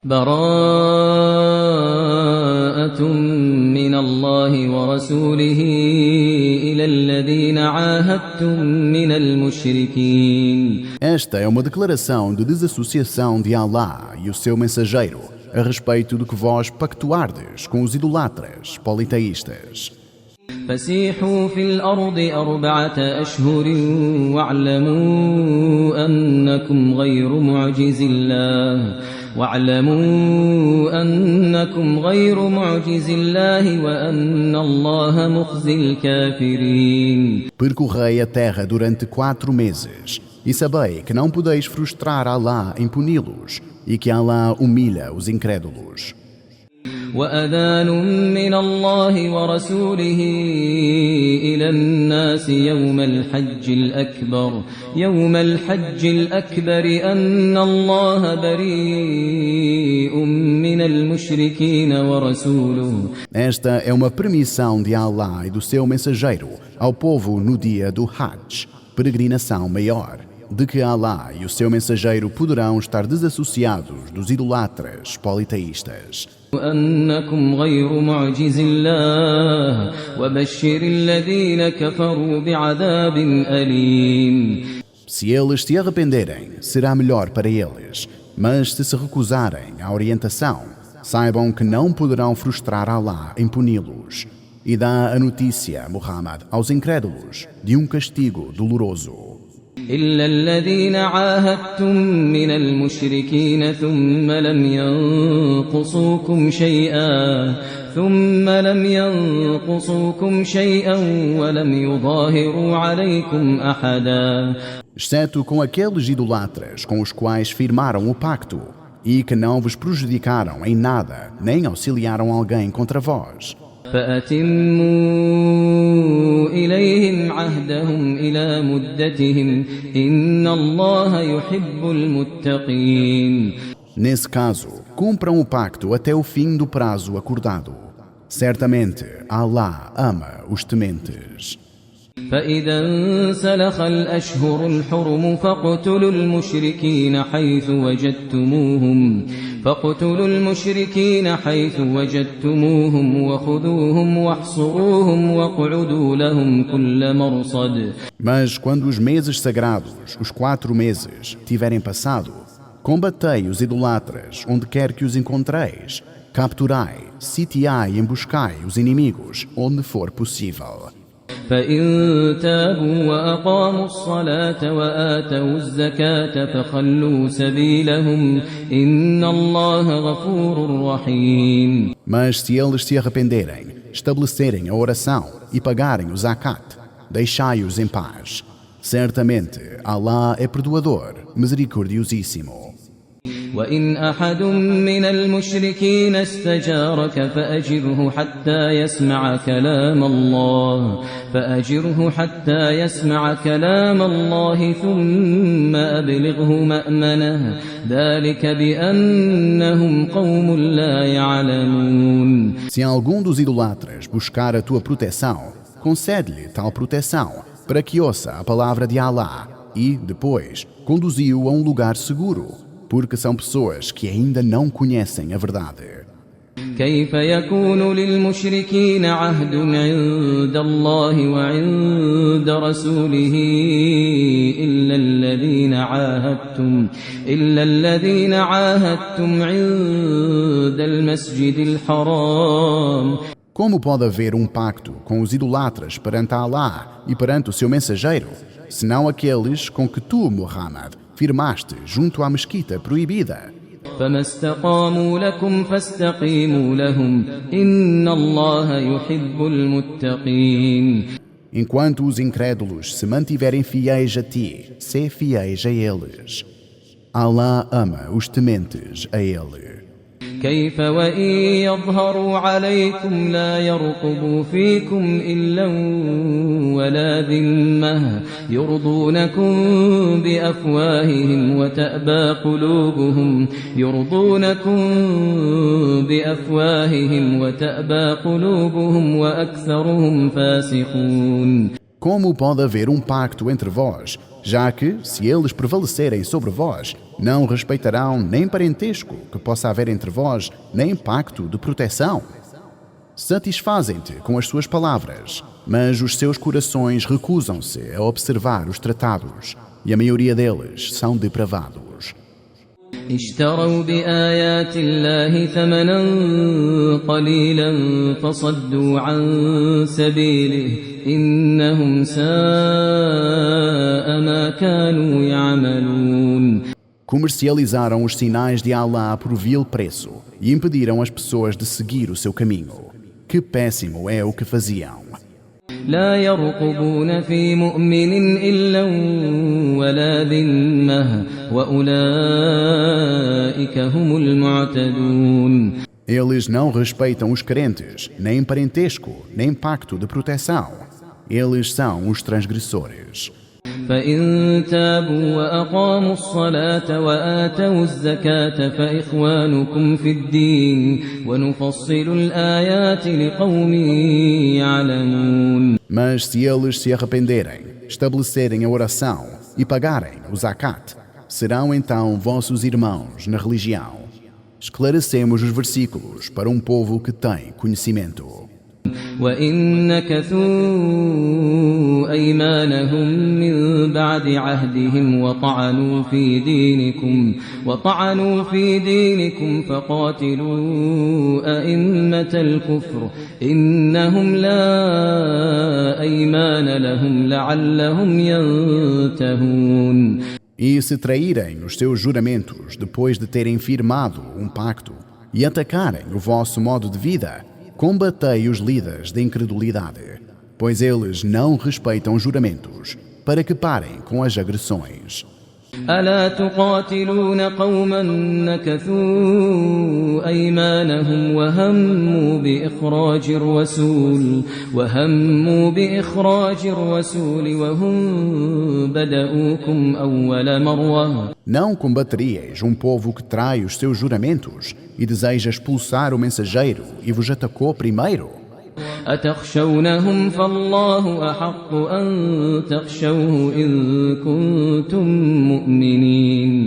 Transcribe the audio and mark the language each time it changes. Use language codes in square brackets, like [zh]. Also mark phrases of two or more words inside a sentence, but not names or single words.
[ar] براءة من الله ورسوله إلى الذين عاهدتم من المشركين. [pt] Esta é uma declaração de desassociação de Allah e o seu mensageiro a respeito do que vós pactuardes com os idolatras politeístas. [ar] فسيحوا في الأرض 4 أشهر واعلموا أنكم غير معجز الله وأن الله مخزي الكافرين. [pt] Percorrei a terra durante 4 meses e sabei que não podeis frustrar Allah em puni-los e que Allah humilha os incrédulos. [ar] وأذان من الله ورسوله إلى الناس يوم الحج الأكبر أن الله بريء من المشركين ورسوله. [pt] Esta é uma permissão de Allah e do seu mensageiro ao povo no dia do Hajj, peregrinação maior, de que Allah e o seu mensageiro poderão estar desassociados dos idolatras politeístas. [ar] أنكم غير معجز الله وبشر الذين كفروا بعذاب أليم. [pt] Se eles se arrependerem, será melhor para eles, mas se se recusarem à orientação, saibam que não poderão frustrar Allah em puni-los. E dá a notícia, Muhammad, aos incrédulos de um castigo doloroso. [ar] إلا الذين عاهدتم من المشركين ثم لم ينقصوكم شيئا ولم يظاهروا عليكم أحدا. [pt] Exceto com aqueles idolatras com os quais firmaram o pacto e que não vos prejudicaram em nada, nem auxiliaram alguém contra vós. [ar] فأتموا إليهم عهدهم إلى مدتهم إن الله يحب المتقين. [pt] Nesse caso, cumpram o pacto até o fim do prazo acordado. Certamente, Allah ama os tementes. [ar] فإذا انسلخ الأشهر الحرم فاقتلوا المشركين حيث وجدتموهم وخذوهم واحصروهم واقعدوا لهم كل مرصد. [pt] Mas quando os meses sagrados, os 4 meses, tiverem passado, combatei os idolatras onde quer que os encontreis, capturai, sitiai e emboscai os inimigos onde for possível. [ar] فإن تابوا وأقاموا الصلاة وآتوا الزكاة فخلوا سبيلهم إن الله غفور رحيم. [pt] Mas se eles se arrependerem, estabelecerem a oração e pagarem o zakat, deixai-os em paz. Certamente, Allah é perdoador, misericordiosíssimo. [ar] وإن أحد من المشركين استجارك فأجره حتى يسمع كلام الله ثم أبلغه مأمنه ذلك بأنهم قوم لا يعلمون. [pt] Se algum dos idolatras buscar a tua proteção, concede-lhe tal proteção para que ouça a palavra de Allah e, depois, conduzi-o a um lugar seguro, porque são pessoas que ainda não conhecem a verdade. [ar] كيف يكون للمشركين عهد عند الله وعند رسوله إلا الذين عاهدتم عند المسجد الحرام. [pt] Como pode haver um pacto com os idolatras perante Allah e perante o seu mensageiro, senão aqueles com que tu, Muhammad, firmaste junto à mesquita proibida? [ar] فما استقاموا لكم فاستقيموا لهم إن الله يحب المتقين. [pt] Enquanto os incrédulos se mantiverem fiéis a ti, sê fiéis a eles. Allah ama os tementes a ele. [ar] كيف وإن يظهروا عليكم لا يرقبوا فيكم إلا ولا ذمة يرضونكم بأفواههم وتأبى قلوبهم وأكثرهم فاسقون. [pt] Como pode haver um pacto entre vós, já que, se eles prevalecerem sobre vós, Não respeitarão nem parentesco que possa haver entre vós, nem pacto de proteção. Satisfazem-te com as suas palavras, mas os seus corações recusam-se a observar os tratados, e a maioria deles são depravados. [ar] اشتروا بآيات الله ثمنا قليلا فصدوا عن سبيله إنهم ساء ما كانوا يعملون. [pt] Comercializaram os sinais de Allah por vil preço e impediram as pessoas de seguir o seu caminho. Que péssimo é o que faziam. [ar] لا يرقبون في مؤمن إلا ولا ذمة وأولئك هم المعتدون. [pt] Eles não respeitam os crentes, nem parentesco, nem pacto de proteção. Eles são os transgressores. [ar] فإن تابوا وأقاموا الصلاة وآتوا الزكاة فإخوانكم في الدين ونفصل الآيات لقوم يعلمون. [pt] Mas se eles se arrependerem, estabelecerem a oração e pagarem o zakat, serão então vossos irmãos na religião. Esclarecemos os versículos para um povo que tem conhecimento. [ar] وإن نكثوا أيمانهم من بعد عهدهم وطعنوا في دينكم فقاتلوا أئمة الكفر إنهم لا أيمان لهم لعلهم ينتهون. [pt] E se traírem os seus juramentos depois de terem firmado um pacto e atacarem o vosso modo de vida, combatei os líderes da incredulidade, pois eles não respeitam juramentos, para que parem com as agressões. [ar] ألا تقاتلون قوما نكثوا أيمانهم وهموا بإخراج الرسول وهم بدؤوكم أول مرة. [pt] Não combateríeis um povo que trai os seus juramentos e deseja expulsar o mensageiro e vos atacou primeiro? [ar] أتخشونهم فالله أحق أن تخشوه إن كنتم مؤمنين.